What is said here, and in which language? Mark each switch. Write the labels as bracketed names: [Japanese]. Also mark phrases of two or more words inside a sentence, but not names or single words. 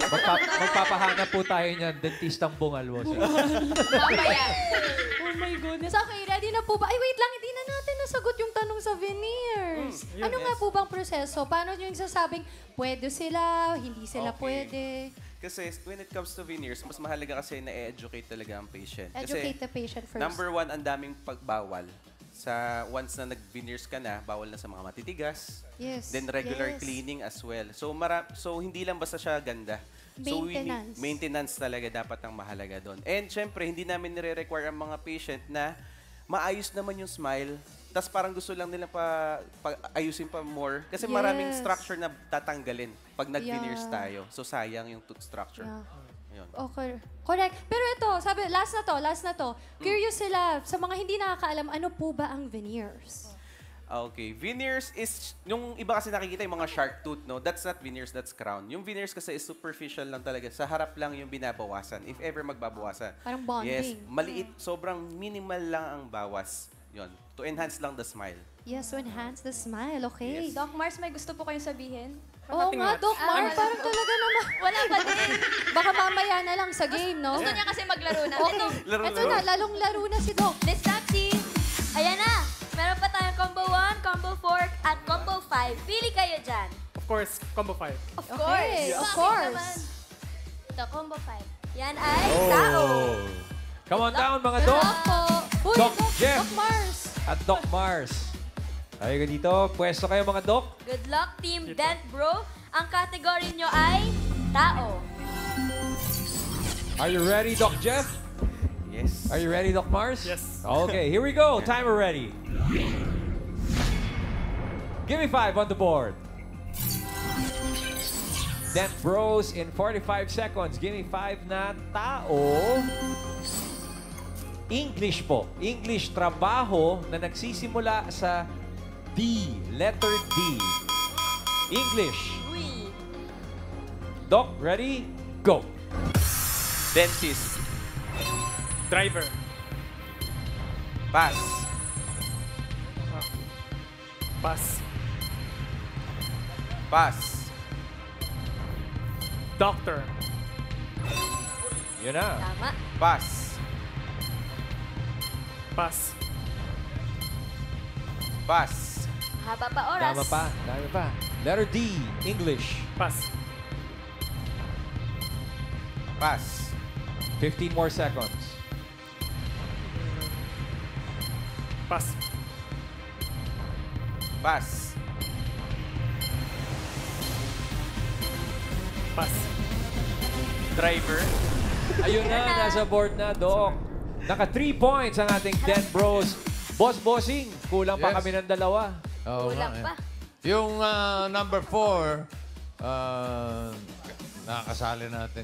[Filipino] Magpapahanap po tayo niyan, dentistang bungal, bossing. Mamaya. [English] Oh my goodness. [Filipino] Okay, ready na po ba? Ay, wait lang, hindi na natin nasagot yung tanong sa veneers. Ano nga po bang proseso? Paano nyo yung sasabing, pwede sila, hindi sila pwede? Kasi [English] when it comes to veneers, [Filipino] mas mahalaga kasi na-educate talaga ang patient. [English] Educate the patient first. Number one, [Filipino] ang daming pagbawal. Once na nag-veneers ka na, bawal na sa mga matitigas. Yes. [English] Then regular Yes. cleaning as well. [Filipino] So hindi lang basta siya ganda. Maintenance. Maintenance talaga dapat ang mahalaga doon. And syempre, hindi namin nire-require ang mga patient na maayos naman yung smile. Tapos parang gusto lang nila ayusin pa more. Kasi maraming Yes. structure na tatanggalin pag nag-veneers Yeah. tayo. So sayang yung [English] tooth structure. [Filipino] Yeah. Yun. Okay. Correct. Pero ito, sabi, last na to. Curious sila, sa mga hindi nakakaalam, ano po ba ang veneers? Okay. [English] Veneers is, [Filipino] yung iba kasi nakikita yung mga [English] shark tooth, [Filipino] no? [English] That's not veneers, that's crown. [Filipino] Yung veneers kasi [English] is superficial [Filipino] lang talaga. Sa harap lang yung binabawasan, if ever magbabawasan. Parang bonding. Yes, maliit, sobrang minimal lang ang bawas. Yun, [English] to enhance [Filipino] lang [English] the smile. Yes, to enhance the smile. Okay. Yes. [Filipino] Doc Mars, may gusto po kayong sabihin? Oo nga, Doc Mars, parang talaga naman. Wala pa din. Baka mamaya na lang sa game, no? Gusto niya kasi maglaro na. Okay. Ito na, lalong laro na si Doc. Miss Tapsi, ayan na. Meron pa tayong combo 1, combo 4, at combo 5. Pili kayo dyan. [English] Of course, combo 5. Of course. Of [Filipino] Bakit [English] course. [Filipino] naman? Ito, combo 5. Yan ay tao. [English] Come on down, [Filipino] mga Doc. Uy, Doc Jeff. Doc Mars. At Doc Mars. Tayo dito. Pwesto kayo, mga Doc. [English] Good luck, [Filipino] Team Dent Bro. Ang category nyo ay tao. [English] Are you ready, Doc Jeff? Yes. Are you ready, Doc Mars? Yes. Okay, here we go. Timer ready. Give me 5 on the board. Dent Bros in 45 seconds. Give me 5 [Filipino] na tao. [English] English po. [Filipino] English trabaho na nagsisimula sa D. [English] Letter D. English. [Filipino] Uy. [English] Doc, ready? Go. Dentist. Driver. Pass. Pass. Pass. Doctor. [Filipino] Yun na. Tama. [English] Pass. Pass. Pass. [Filipino] Haba pa oras. Dama pa. Dami pa. Letter D. English. [English] Pass. Pass. 15 more seconds. Pass. Pass. Pass. Driver. [Filipino] Ayun na, nasa board na, Doc. Naka 3 points ang ating Dent Bros. Bossing, kulang pa Yes. kami ng dalawa. Oo Kulang nga, pa. Yung number 4, nakakasali natin.